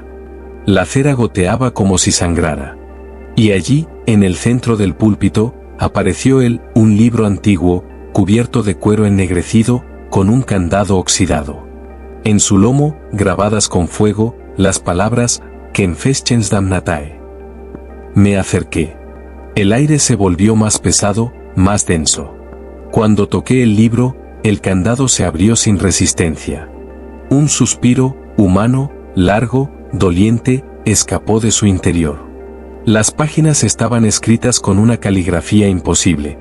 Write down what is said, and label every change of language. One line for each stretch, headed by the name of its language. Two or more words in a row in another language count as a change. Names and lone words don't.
Spanish: La cera goteaba como si sangrara. Y allí, en el centro del púlpito, apareció un libro antiguo, cubierto de cuero ennegrecido, con un candado oxidado. En su lomo, grabadas con fuego, las palabras,
Latin: «Quem festens damnatae».
Spanish: Me acerqué. El aire se volvió más pesado, más denso. Cuando toqué el libro, el candado se abrió sin resistencia. Un suspiro, humano, largo, doliente, escapó de su interior. Las páginas estaban escritas con una caligrafía imposible.